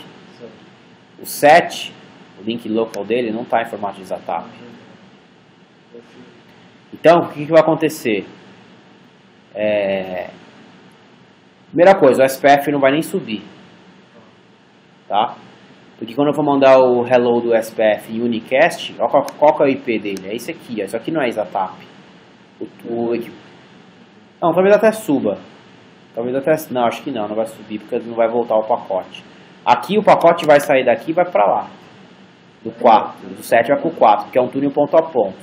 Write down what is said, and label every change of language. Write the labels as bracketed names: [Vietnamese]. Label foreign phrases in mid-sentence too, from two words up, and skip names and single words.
[Portuguese] O 7, o link local dele, não está em formato de ISATAP. Então, o que vai acontecer? Primeira coisa, o SPF não vai nem subir. Tá? Porque quando eu for mandar o hello do SPF em unicast, olha qual que é o IP dele. É esse aqui, ó. Isso aqui não é ISATAP. Não, talvez até suba. Não, acho que não vai subir, porque não vai voltar o pacote. Aqui o pacote vai sair daqui e vai pra lá. Do 4, do 7 vai pro 4, que é um túnel ponto a ponto.